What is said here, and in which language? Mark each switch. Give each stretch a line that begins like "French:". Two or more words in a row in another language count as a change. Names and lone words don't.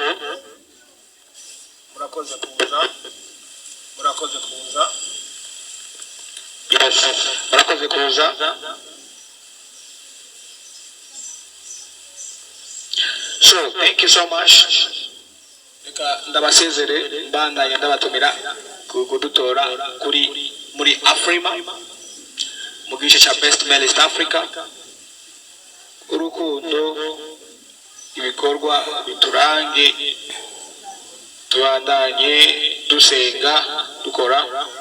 Rundi: murakoze kuza yes murakoze kuza.
English: So thank you so much.
Rundi: Reka ndabasezere mbandanya ndabatumira kudutora kuri muri Afrima mu gice cya Best Male East Africa. Urukundo ibikorwa biturange, tubandanye dusenga dukora.